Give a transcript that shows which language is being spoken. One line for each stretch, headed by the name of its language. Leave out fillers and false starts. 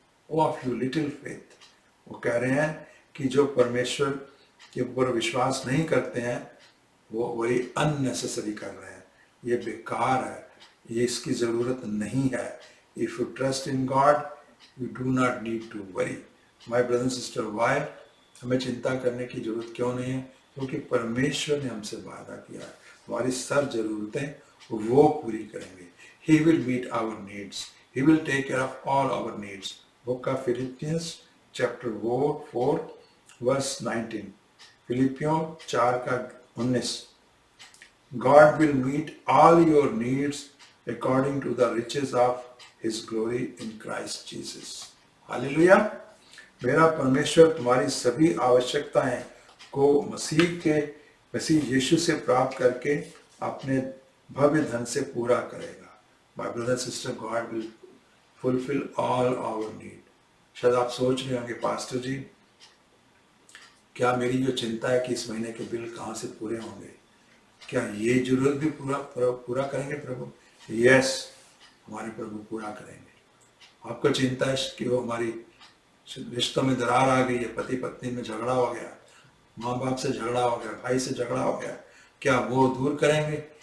English: O of you little faith.
Hindi: वो कह रहे हैं कि जो परमेश्वर के ऊपर विश्वास नहीं करते हैं वो वही अननेसेसरी कर रहे हैं, ये बेकार है, ये इसकी जरूरत नहीं है।
English: If you trust in God you do not need to worry. My brother and sister,
Hindi: Y हमें चिंता करने की जरूरत क्यों नहीं है? क्योंकि परमेश्वर ने हमसे वादा किया है हमारी सब जरूरतें वो पूरी करेंगे।
English: He will meet our needs. He will take care of all our needs. Book of Philippians chapter 4 verse 19. फिलिपियों 4:19। God will meet all your needs according to the riches of His glory in Christ Jesus.
Hindi: Hallelujah. मेरा परमेश्वर तुम्हारी सभी आवश्यकताएं को मसीह यीशु से प्राप्त करके अपने भव्य धन से पूरा करेगा।
English: My brother and sister, God will fulfill all our need.
Hindi: शायद आप सोच रहे होंगे, पास्टर जी क्या मेरी जो चिंता है कि इस महीने के बिल कहाँ से पूरे होंगे, क्या ये जरूरत भी पूरा करेंगे प्रभु? यस, हमारे प्रभु पूरा करेंगे। आपको चिंता है कि वो हमारी रिश्तों में दरार आ गई है, पति पत्नी में झगड़ा हो गया, माँ बाप से झगड़ा हो गया, भाई से झगड़ा हो गया, क्या वो दूर करेंगे?